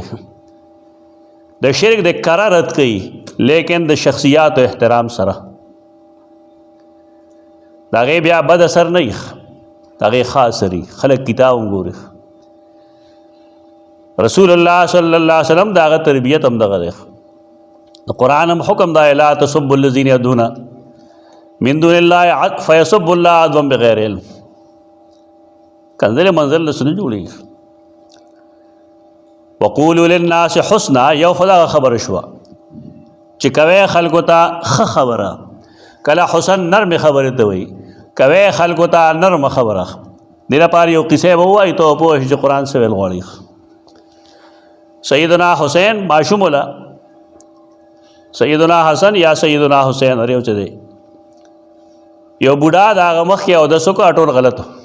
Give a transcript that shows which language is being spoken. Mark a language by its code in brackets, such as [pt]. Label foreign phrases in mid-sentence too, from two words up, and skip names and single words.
[ps] د شرک د کره رد کوي لیکن د شخصیات و احترام سره، د هغې بیا بد اثر نه وي، د هغې ښه اثر وي. خلک کتاب هم ګوري. رسول الله [ar] صلی الله علیه وسلم [ps] د هغه تربیت هم دغه دی. د قرآن هم حکم دی [ar] لا تسبوا الذین یدعون من دون الله فیسبوا الله عدوا بغیر علم. [ps] کنزل منزل نه څه نه جوړېږي. [ar] وقولوا للناس حسنا [ps] یو خو دغه خبره شوه چې کوی خلکو ته ښه خبره، کله حسن نرمې خبرې ته وایي، کوی خلکو ته نرمه خبره. دې لپاره یو قصې به ووایي ته پوه شې چې قرآن څه ویل غواړي. سیدنا حسین ماشوم وله سیدنا حسن یا سیدنا حسین هر یو چې دی، یو بوډا د هغه مخکې اودس وکړه ټول غلط.